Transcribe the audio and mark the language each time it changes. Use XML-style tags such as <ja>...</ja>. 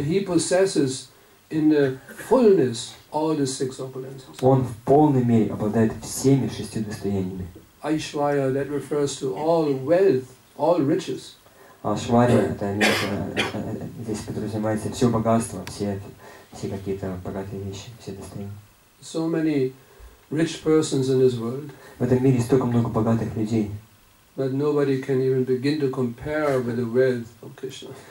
<en>He possesses in the fullness all the 6 opulences.</en> <ru>Он в полной мере обладает всеми 6 достояниями.</ru> <en>Aishvaya, that refers to all wealth, all riches.</en> <ru>А Швария, это здесь подразумевается все богатство, все какие-то богатые вещи, все достояния.</ru> <en>So many rich persons in this world.</en> <ru>В этом мире столько много богатых людей.</ru> <en>But nobody can even begin to compare with the wealth of Krishna.</en>